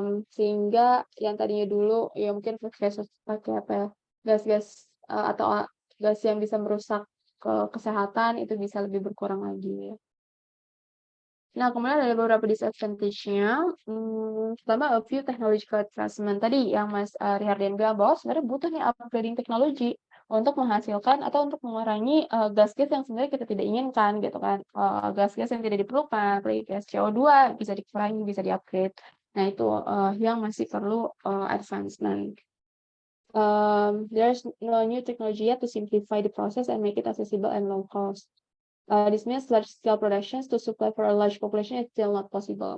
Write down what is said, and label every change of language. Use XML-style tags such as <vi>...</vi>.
<id>Sehingga yang tadinya dulu ya mungkin pakai gas-gas atau gas yang bisa merusak kesehatan itu bisa lebih berkurang lagi. Nah, kemudian ada beberapa disadvantage-nya. Pertama,</id> <en>a few technological advancement.</en> <id>Tadi yang Mas Rihardian bilang bahwa sebenarnya butuh nih upgrading teknologi untuk menghasilkan atau untuk mengurangi gas-gas yang sebenarnya kita tidak inginkan gitu kan. Gas-gas yang tidak diperlukan, seperti gas CO2 bisa dikurangi, bisa di-upgrade. Nah, itu yang masih perlu advancement.</id> <en>There's no new technology yet to simplify the process and make it accessible and low cost. This means large-scale productions to supply for a large population is still not possible.</en>